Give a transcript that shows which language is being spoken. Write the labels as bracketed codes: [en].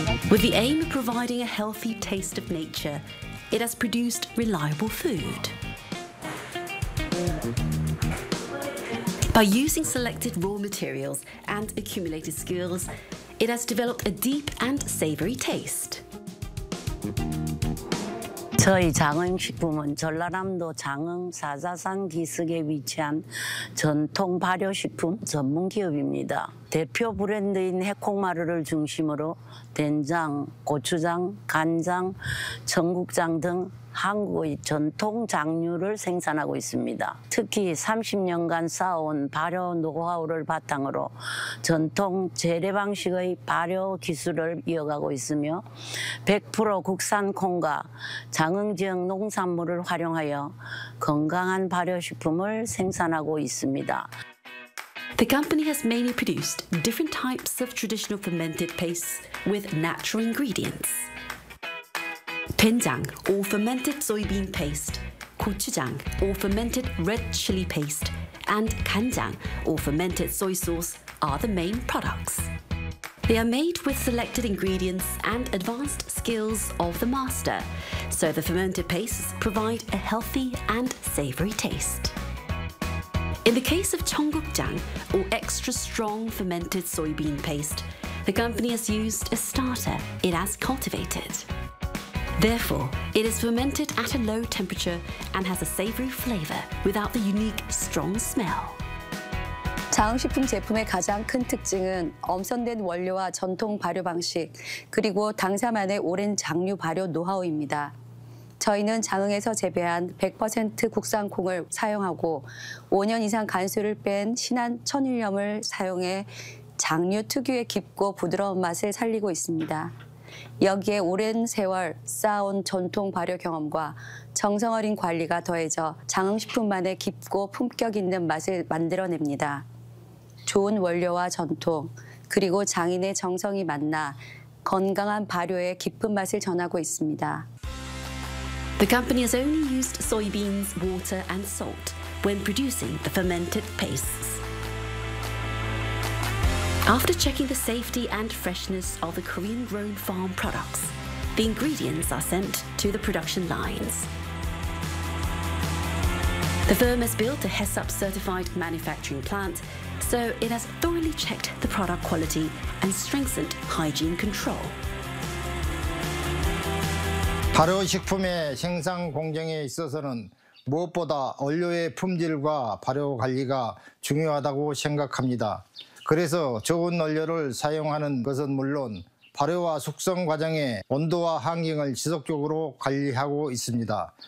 [en] With the aim of providing a healthy taste of nature, it has produced reliable food. By using selected raw materials and accumulated skills, it has developed a deep and savory taste. [ko] 저희 장흥 식품은 전라남도 장흥 사자산 기슭에 위치한 전통 발효 식품 전문 기업입니다. 대표 브랜드인 해콩마루를 중심으로 된장, 고추장, 간장, 청국장 등 한국의 전통 장류를 생산하고 있습니다. 특히 30년간 쌓아온 발효 노하우를 바탕으로 전통 재래 방식의 발효 기술을 이어가고 있으며 100% 국산 콩과 장흥 지역 농산물을 활용하여 건강한 발효 식품을 생산하고 있습니다. [en] The company has mainly produced different types of traditional fermented pastes with natural ingredients. 된장, or fermented soybean paste, 고추장, or fermented red chili paste, and 간장, or fermented soy sauce, are the main products. They are made with selected ingredients and advanced skills of the master, so the fermented pastes provide a healthy and savory taste. In the case of 청국장, or extra strong fermented soybean paste, the company has used a starter it has cultivated. Therefore, it is fermented at a low temperature and has a savory flavor without the unique strong smell. [ko] 장흥식품 제품의 가장 큰 특징은 엄선된 원료와 전통 발효 방식, 그리고 당사만의 오랜 장류 발효 노하우입니다. 저희는 장흥에서 재배한 100% 국산 콩을 사용하고 5년 이상 간수를 뺀 신한 천일염을 사용해 장류 특유의 깊고 부드러운 맛을 살리고 있습니다. 여기에 오랜 세월 쌓아온 전통 발효 경험과 정성어린 관리가 더해져 장흥식품만의 깊고 품격 있는 맛을 만들어냅니다. 좋은 원료와 전통, 그리고 장인의 정성이 만나 건강한 발효의 깊은 맛을 전하고 있습니다. [en] The company has only used soybeans, water and salt when producing the fermented pastes. After checking the safety and freshness of the Korean-grown farm products, the ingredients are sent to the production lines. The firm has built a HACCP certified manufacturing plant, so it has thoroughly checked the product quality and strengthened hygiene control. [ko] 발효식품의 생산 공정에 있어서는 무엇보다 원료의 품질과 발효 관리가 중요하다고 생각합니다. 그래서 좋은 원료를 사용하는 것은 물론 발효와 숙성 과정의 온도와 환경을 지속적으로 관리하고 있습니다.